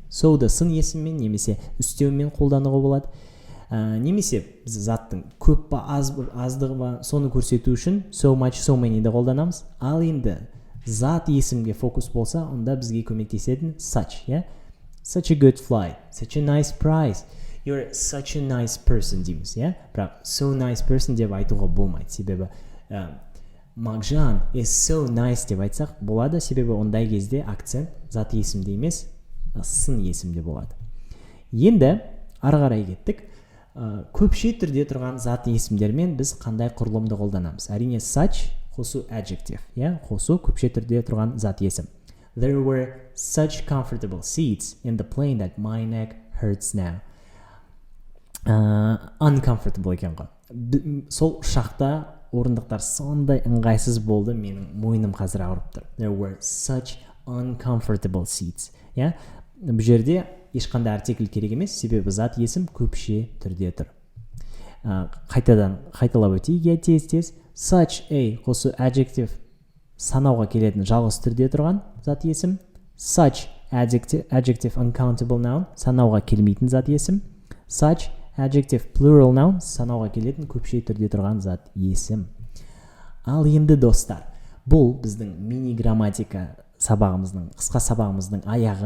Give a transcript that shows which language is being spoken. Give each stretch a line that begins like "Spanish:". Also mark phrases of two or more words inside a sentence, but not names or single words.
Kazakh: So-ды сын есіммен немесе үстеумен қолдануға болады. Немесе біз заттың көп па аздығы ба соны көрсету үшін
English: so much, so many-
Kazakh: ді қолданамыз. Ал енді зат есімге фокус болса, онда бізге көмектесетін such.
English: Such a good flight, such a nice price. You're such a nice person
Kazakh: дейміз. Бірақ
English: so nice person
Kazakh: деп айтуға болмайды. Себебі Мағжан
English: is so nice
Kazakh: деп айтсақ болады, себебі ондай кезде акцент зат есімде емес, сын есімде болады. Енді ары қарай кеттік. Көпше түрде тұрған зат есімдермен біз қандай құрылымды қолданамыз? Әрине such қосу adjective, қосу көпше түрде тұрған зат есім.
English: There were such comfortable seats in the plane that my neck hurts now.
Kazakh: Uncomfortable екен ғой. Сол шақта орындықтар сондай ыңғайсыз болды, менің мойным қазір ауырып тұр.
English: There were such uncomfortable seats.
Kazakh: Бұл жерде ешқандай артикль керек емес, себебі зат есім көпше түрде тұр. Қайталап өтейік, тез.
English: Such a
Kazakh: қосу adjective санауға келетін жалғыз түрде тұрған зат есім.
English: Such adjective uncountable noun
Kazakh: санауға келмейтін зат есім.
English: Such adjective plural noun
Kazakh: санауға келетін көпше түрде тұрған зат есім. Ал енді достар, бұл біздің мини грамматика сабағымыздың, қысқа сабағымыздың аяғы.